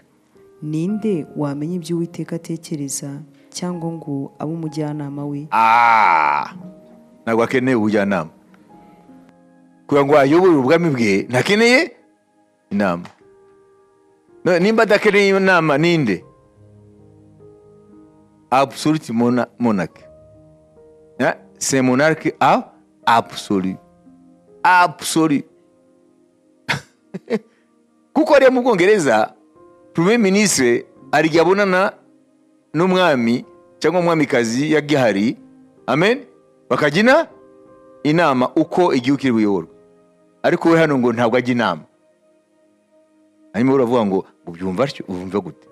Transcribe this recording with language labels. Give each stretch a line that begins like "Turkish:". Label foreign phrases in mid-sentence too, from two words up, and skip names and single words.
Kinyarwanda: Ninde wamenya ibyo Uwiteka atekereza cyangwa ngo abe umujyanama we? Ntabwo akeneye ubujyanama. Kugira ngo ayobore ubwami bwe ntakeneye inama. Nimba adakeneye inama ninde?
French: Absolute monarque. C'est monarque absolu. Absolu.
Kinyarwanda: Kuko ari mu Bwongereza
French: premier ministre
Kinyarwanda: ari abonana n'umwami cyangwa umwamikazi ya gihari. Amen. Bakagina inama uko igihugu kiri buyoborwe. Ariko we hano ngo ntabwo ajya inama. Hanyuma uravuga ngo ubyumva atyo, urumva gute?